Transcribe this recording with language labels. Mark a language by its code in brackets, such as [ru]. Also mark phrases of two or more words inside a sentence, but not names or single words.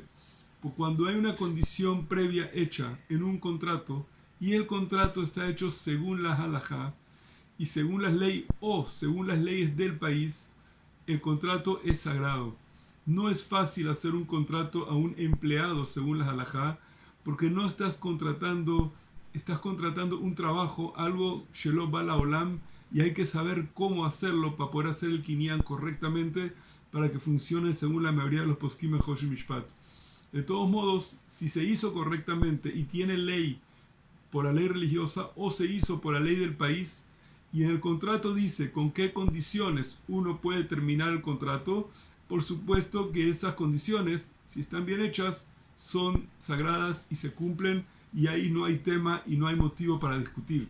[es] Pues cuando hay una condición previa hecha en un contrato y el contrato está hecho según la halajá y según las leyes o según las leyes del país, el contrato es sagrado. No es fácil hacer un contrato a un empleado según la halajá, porque no estás contratando un trabajo, algo [he] שלא בא לעולם, [es] y hay que saber cómo hacerlo para poder hacer el kinyan correctamente para que funcione según la mayoría de los poskim en [he] חושן משפט. [es] De todos modos, si se hizo correctamente y tiene ley por la ley religiosa o se hizo por la ley del país y en el contrato dice con qué condiciones uno puede terminar el contrato, por supuesto que esas condiciones, si están bien hechas, son sagradas y se cumplen y ahí no hay tema y no hay motivo para discutir.